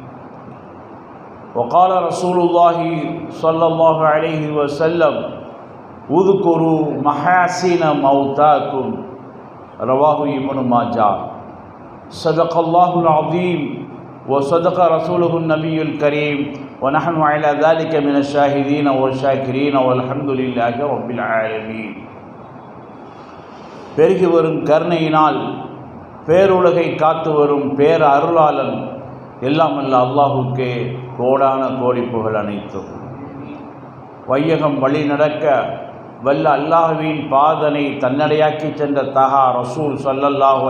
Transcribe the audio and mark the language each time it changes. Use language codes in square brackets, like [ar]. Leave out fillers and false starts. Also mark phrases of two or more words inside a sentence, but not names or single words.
[ar] وقال رسول الله صلى الله عليه وسلم: اذكروا محاسن موتاكم. رواه ابن ماجه. صدق الله العظيم وصدق رسوله النبي الكريم ونحن على ذلك من الشاهدين والشاكرين والحمد لله رب العالمين. [ta] பெருகி வரும் கருணையினால் பேருலகை காத்து வரும் பேர அருளாளன் எல்லாம் அல்ல அல்லாஹுக்கே கோடான கோடி புகழ் அனைத்தும். வையகம் வழி நடக்க வல்ல அல்லாஹுவின் பாதனை தன்னடையாக்கி சென்ற தஹா ரசூல் ஸல்லல்லாஹு